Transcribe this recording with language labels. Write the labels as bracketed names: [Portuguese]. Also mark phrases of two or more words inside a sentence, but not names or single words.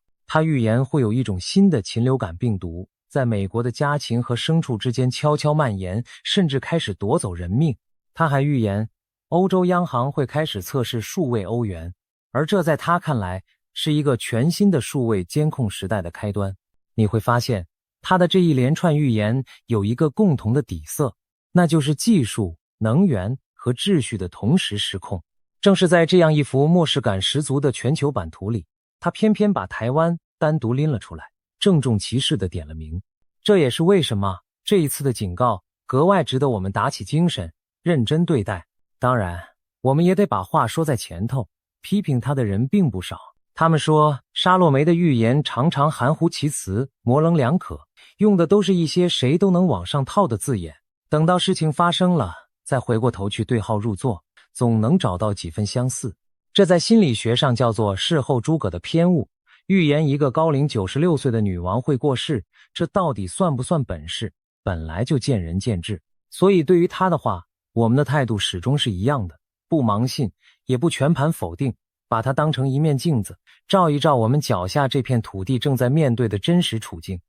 [Chinese] 他預言會有一種新的禽流感病毒，在美國的家禽和牲畜之間悄悄蔓延，甚至開始奪走人命。他還預言，歐洲央行會開始測試數位歐元，而這在他看來是一個全新的數位監控時代的開端。你會發現，他的這一連串預言有一個共同的底色，那就是技術、能源和秩序的同時失控。正是在這樣一幅末世感十足的全球版圖裡，他偏偏把台灣單獨拎了出来，鄭重其事地點了名。這也是為什麼這一次的警告格外值得我們打起精神，認真對待。當然，我們也得把話說在前頭，批評他的人並不少。他們說，沙洛梅的預言常常含糊其辭，模棱兩可，用的都是一些誰都能往上套的字眼。等到事情發生了，再回過頭去對號入座，總能找到幾分相似。這在心理學上叫做事後諸葛的偏誤。預言一個高齡96歲的女王會過世，這到底算不算本事，本來就見仁見智。所以對於他的話，我們的態度始終是一樣的， 不盲信，也不全盤否定，把它當成一面鏡子，照一照我們腳下這片土地正在面對的真實處境。